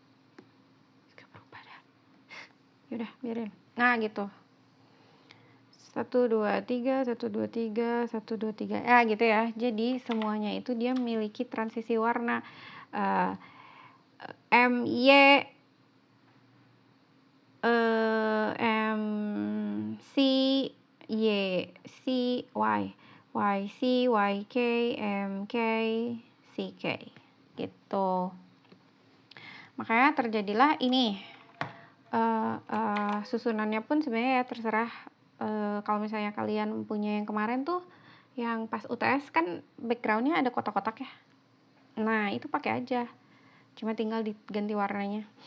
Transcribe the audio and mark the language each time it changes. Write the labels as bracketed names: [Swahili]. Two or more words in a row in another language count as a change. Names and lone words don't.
[Indonesian] Suka berubah dah. Yaudah biarin. Nah gitu. 1, 2, 3, 1, 2, 3, 1, 2, 3. Ya gitu ya. Jadi semuanya itu dia memiliki transisi warna. M, Y, M, C, Y, C, Y, Y, C, Y, K, M, K, C, K. Gitu. Makanya terjadilah ini. Susunannya pun sebenarnya ya terserah. Kalau misalnya kalian punya yang kemarin tuh yang pas UTS kan backgroundnya ada kotak-kotak ya, nah itu pakai aja, cuma tinggal diganti warnanya.